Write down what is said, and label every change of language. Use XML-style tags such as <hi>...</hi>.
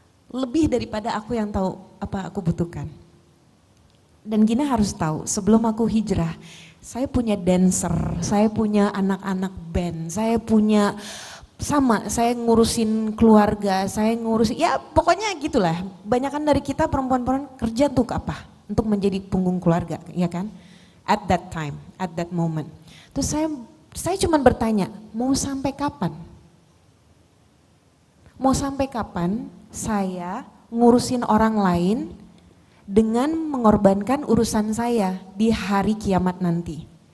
<id>Lebih daripada aku yang tahu apa aku butuhkan. Dan Gina harus tahu, sebelum aku hijrah, saya punya dancer, saya punya anak-anak band, saya punya saya ngurusin keluarga, saya ngurusin, ya pokoknya gitulah. Banyakan dari kita perempuan-perempuan kerja untuk apa? Untuk menjadi punggung keluarga, ya kan?</id> <en>At that time, at that moment.</en> <id>Terus saya cuma bertanya, mau sampai kapan? Mau sampai kapan saya ngurusin orang lain dengan mengorbankan urusan saya di hari kiamat nanti?</id>